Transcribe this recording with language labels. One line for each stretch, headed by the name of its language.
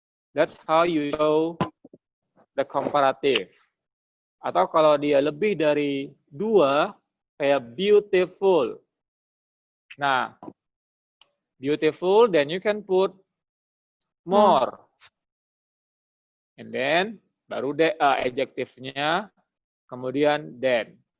English: That's how you show the comparative.
Indonesian: Atau kalau dia lebih dari dua, kayak beautiful.
English: Nah, beautiful, then you can put more. And then,
Indonesian: baru adjektifnya, kemudian than.